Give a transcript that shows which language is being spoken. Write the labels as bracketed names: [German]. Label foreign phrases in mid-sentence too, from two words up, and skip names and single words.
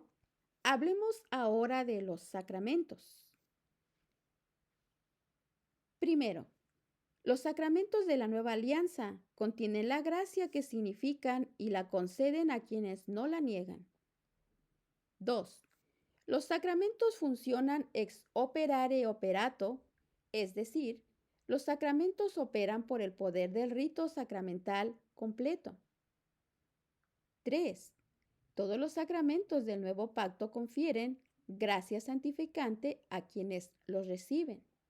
[Spanish] Hablemos ahora de los sacramentos. Primero, los sacramentos de la Nueva Alianza contienen la gracia que significan y la conceden a quienes no la niegan. 2. Los sacramentos funcionan [Latin] ex operare operato, [Spanish] es decir, los sacramentos operan por el poder del rito sacramental completo. 3. Todos los sacramentos del nuevo pacto confieren gracia santificante a quienes los reciben.